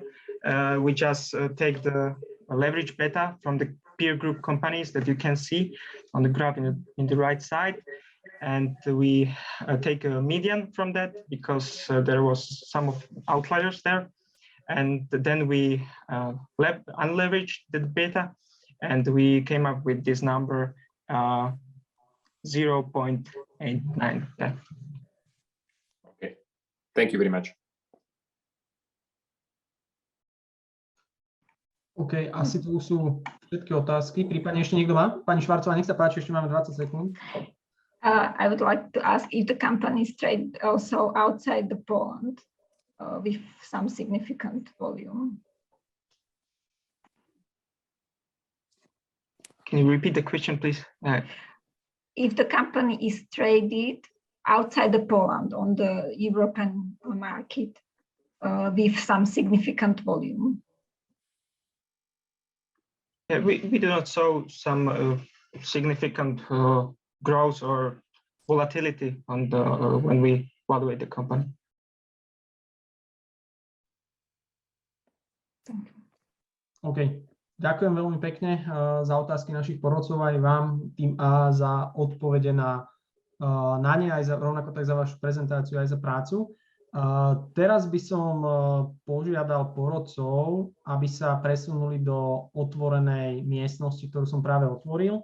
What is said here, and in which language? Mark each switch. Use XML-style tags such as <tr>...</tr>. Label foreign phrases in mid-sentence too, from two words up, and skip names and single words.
<en>We just take the leverage beta from the peer group companies that you can see on the graph in the right side, and we take a median from that because there was some of outliers there, and then we unleveraged the beta, and we came up with this number 0.89. Yeah. Okay, thank you very much.</en> <sk>OK, asi tu sú všetky otázky. Prípadne ešte niekto má? Pani Švarcová, nech sa páči, ešte máme 20 sekúnd.</sk> <en>I would like to ask if the companies trade also outside the Poland with some significant volume. Can you repeat the question, please? If the company is traded outside the Poland on the European market with some significant volume. Yeah, we do not show some significant growth or volatility on the when we evaluate the company.</en> <sk>OK, ďakujem veľmi pekne za otázky našich porodcov, aj vám tým A za odpovede na ne, aj rovnako tak za vašu prezentáciu, aj za prácu. Teraz by som požiadal porodcov, aby sa presunuli do otvorenej miestnosti, ktorú som práve otvoril.</sk>